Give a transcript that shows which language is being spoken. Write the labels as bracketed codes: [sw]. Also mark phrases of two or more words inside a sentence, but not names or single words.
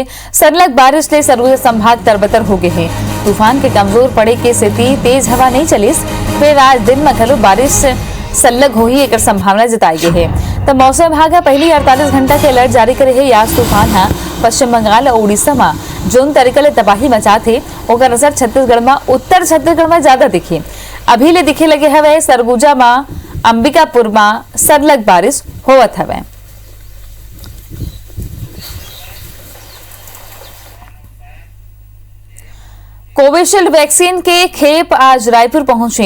[hne] सरलग बारिश ले सरगुजा संभाग तरबतर हो गए हैं। तूफान के कमजोर पड़े के स्थिति तेज हवा नहीं चलिस, फिर आज दिन में घलो बारिश सल्लग हो ही एक संभावना जताई गई है। तो मौसम विभाग पहली 48 घंटा के अलर्ट जारी करे है। यास तूफान है पश्चिम बंगाल और उड़ीसा में जोन तरीके ले तबाही मचा थे, ओकर असर छत्तीसगढ़ में, उत्तर छत्तीसगढ़ में ज्यादा दिखे। अभी ले दिखे लगे हवे सरगुजा में, अंबिकापुर में सरलग बारिश होवत हवे। कोविशील्ड वैक्सीन के खेप आज रायपुर पहुंची।